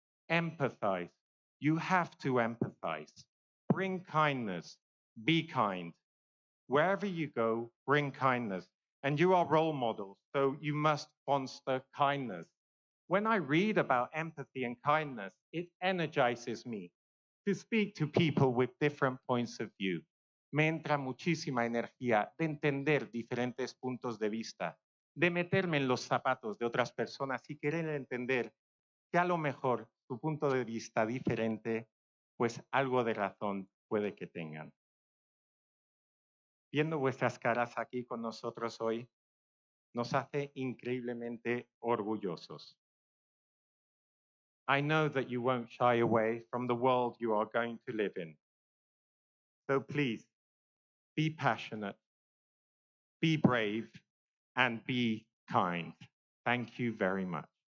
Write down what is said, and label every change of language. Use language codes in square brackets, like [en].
[en] Empathize. You have to empathize. Bring kindness. Be kind. Wherever you go, bring kindness. And you are role models, so you must foster kindness. When I read about empathy and kindness, it energizes me to speak to people with different points of view. [es] Me entra muchísima energía de entender diferentes puntos de vista, de meterme en los zapatos de otras personas y querer entender que a lo mejor su punto de vista diferente, pues algo de razón puede que tengan. Viendo vuestras caras aquí con nosotros hoy, nos hace increíblemente orgullosos. [en] I know that you won't shy away from the world you are going to live in. So please, be passionate, be brave, and be kind. Thank you very much.